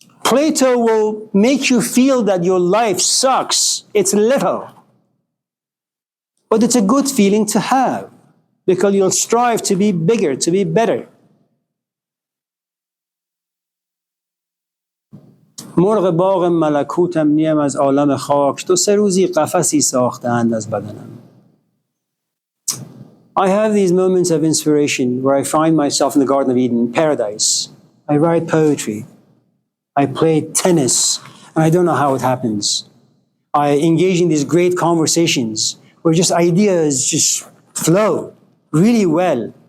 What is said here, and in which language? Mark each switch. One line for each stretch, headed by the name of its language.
English: Plato will make you feel that your life sucks. It's little. But it's a good feeling to have because you'll strive to be bigger, to be better.
Persian: مرغ باغ ملکوتم نیم از عالم خاک 2-3 روزی قفسی ساختند از بدنم.
English: I have these moments of inspiration where I find myself in the Garden of Eden, paradise. I write poetry. I play tennis, and I don't know how it happens. I engage in these great conversations where just ideas just flow really well.